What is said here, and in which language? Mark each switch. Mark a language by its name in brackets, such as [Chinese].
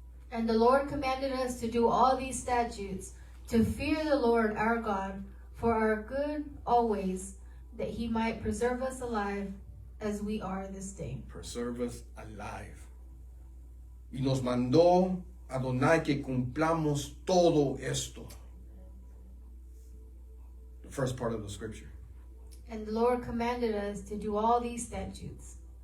[English] And the Lord commanded us to do all these statutes, to fear the Lord our God for our good always, that he might preserve us alive as we are this day. Preserve us alive. [Spanish] Y nos mandó Adonai que cumplamos todo esto. [English] The first part of the scripture. And the Lord commanded us to do all these statutes,